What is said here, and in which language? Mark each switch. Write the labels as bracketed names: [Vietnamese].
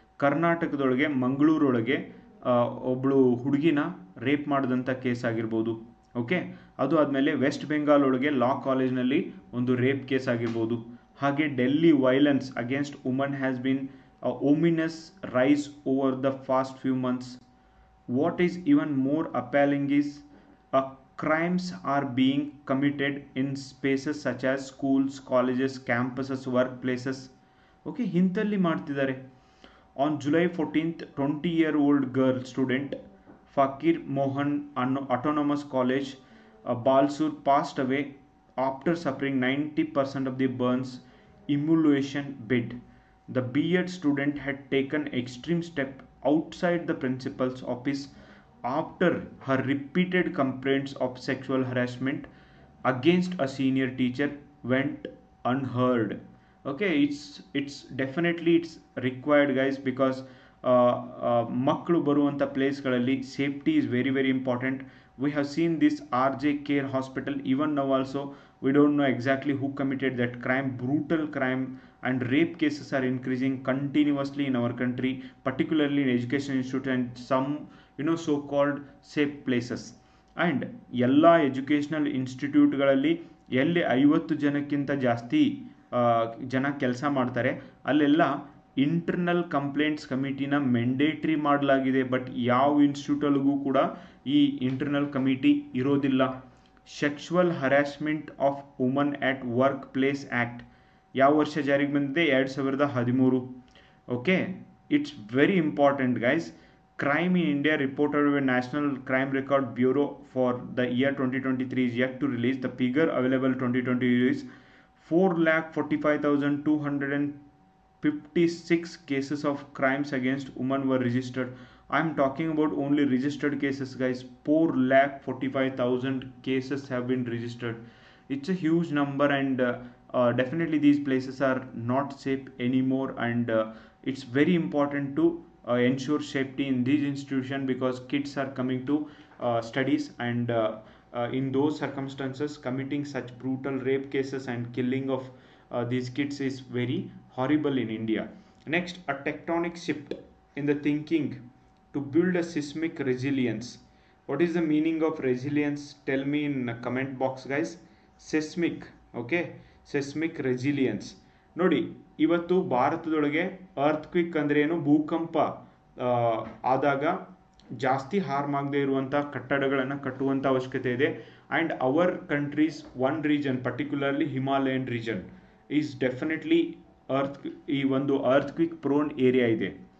[Kannada] ಕರ್ನಾಟಕದೊಳಗೆ ಮಂಗಳೂರೊಳಗೆ ಒಬ್ಬಳು ಹುಡುಗಿನ ರೇಪ್ ಮಾಡಿದಂಥ ಕೇಸ್ ಆಗಿರ್ಬೋದು. ಓಕೆ, ಅದು ಆದಮೇಲೆ ವೆಸ್ಟ್ ಬೆಂಗಾಲ್ ಒಳಗೆ ಲಾ ಕಾಲೇಜ್ನಲ್ಲಿ ಒಂದು ರೇಪ್ ಕೇಸ್ ಆಗಿರ್ಬೋದು. [English] ಹಾಗೆ Delhi violence against woman has been ominous rise over the past few months. What is even more appalling is crimes are being committed in spaces such as schools, colleges, campuses, workplaces. [Kannada] Okay, ಹಿಂತಲ್ಲಿ ಮಾಡ್ತಿದ್ದಾರೆ. [English] On July 14th, 20-year-old girl student Fakir Mohan Autonomous College, Balsur, passed away after suffering 90% of the burns, immolation bed. The B.Ed student had taken extreme step outside the principal's office after her repeated complaints of sexual harassment against a senior teacher went unheard. Okay, it's definitely it's required, guys, because [Kannada] ಮಕ್ಕಳು ಬರುವಂಥ ಪ್ಲೇಸ್ಗಳಲ್ಲಿ [English] Safety is very very important. We have seen this RJ Care Hospital. Even now also we don't know exactly who committed that crime. Brutal crime and rape cases are increasing continuously in our country, particularly in education institute and some so called safe places. [Kannada] And ಎಲ್ಲ educational ಇನ್ಸ್ಟಿಟ್ಯೂಟ್ಗಳಲ್ಲಿ ಎಲ್ಲಿ 50 ಜನಕ್ಕಿಂತ ಜಾಸ್ತಿ ಜನ ಕೆಲಸ ಮಾಡ್ತಾರೆ ಅಲ್ಲೆಲ್ಲ internal complaints ಕಮಿಟಿನ ಮೆಂಡೇಟ್ರಿ ಮಾಡಲಾಗಿದೆ. But ಯಾವ ಇನ್ಸ್ಟಿಟ್ಯೂಟಲ್ಗೂ ಕೂಡ ಈ ಇಂಟರ್ನಲ್ ಕಮಿಟಿ ಇರೋದಿಲ್ಲ. Sexual harassment of woman at work place act ಯಾವ ವರ್ಷ ಜಾರಿಗೆ ಬಂದಿದೆ? [English] 2013. Okay, it's very important guys. Crime in India reported by National Crime Record Bureau for the year 2023 is yet to release. The figure available 2020 is 4,45,256 cases of crimes against women were registered. I am talking about only registered cases, guys. 4,45,000 cases have been registered. It's a huge number, and definitely these places are not safe anymore, and it's very important to ensure safety in these institutions, because kids are coming to studies, and in those circumstances committing such brutal rape cases and killing of these kids is very horrible in India. Next, a tectonic shift in the thinking to build a seismic resilience. What is the meaning of resilience? Tell me in the comment box, guys. Seismic, okay, seismic resilience. [Kannada] ನೋಡಿ, ಇವತ್ತು ಭಾರತದೊಳಗೆ ಅರ್ಥಕ್ವಿಕ್ ಅಂದ್ರೆ ಏನು, ಭೂಕಂಪ ಆದಾಗ ಜಾಸ್ತಿ harm ಆಗದೆ ಇರುವಂಥ ಕಟ್ಟಡಗಳನ್ನು ಕಟ್ಟುವಂಥ ಅವಶ್ಯಕತೆ ಇದೆ. [English] And our countries one region, particularly Himalayan region, is definitely ಈ ಒಂದು earthquake prone area ಇದೆ.